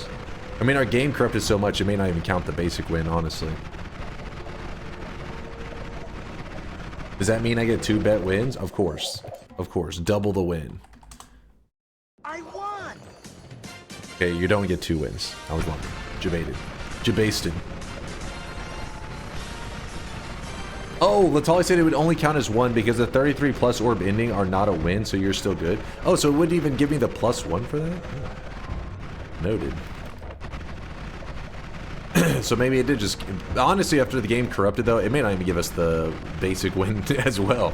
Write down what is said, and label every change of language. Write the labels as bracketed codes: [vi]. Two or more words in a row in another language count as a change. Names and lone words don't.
[en] I mean, our game corrupted so much, it may not even count the basic win, honestly. Does that mean I get 2 bet wins? Of course. Of course. Double the win. I won! Okay, you don't get 2 wins. I was lucky. Jebaited. Jebasted. Oh, Latali said it would only count as 1 because the 33 plus orb ending are not a win, so you're still good. Oh, so it wouldn't even give me the +1 for that? Noted. So maybe it did just... Honestly, after the game corrupted, though, it may not even give us the basic win as well.